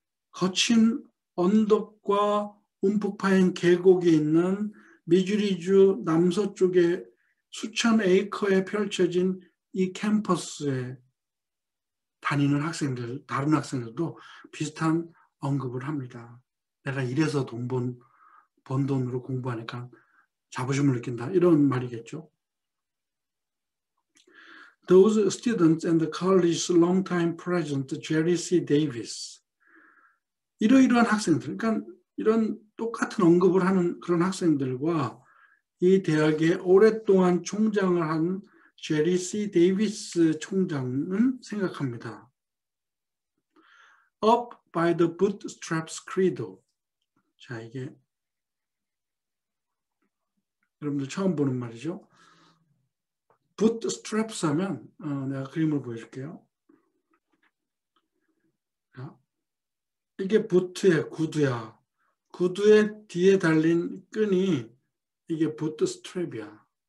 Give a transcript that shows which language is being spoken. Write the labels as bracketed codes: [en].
[ko] 거친 언덕과 움푹 파인 계곡이 있는 미주리주 남서쪽에 수천 에이커에 펼쳐진 이 캠퍼스에 다니는 학생들, 다른 학생들도 비슷한 언급을 합니다. 내가 이래서 번 돈으로 공부하니까 자부심을 느낀다. 이런 말이겠죠. [en] Those students and the college's longtime president, Jerry C. Davis. [ko] 이러이러한 학생들, 그러니까 이런 똑같은 언급을 하는 그런 학생들과 이 대학에 오랫동안 총장을 한 제리 C. 데이비스 총장은 생각합니다. [en] Up by the bootstraps credo. [ko] 자, 이게 여러분들 처음 보는 말이죠. bootstraps 하면 내가 그림을 보여줄게요. 자, 이게 부트의 구두야. 구두의 뒤에 달린 끈이 이게 bootstrap이야.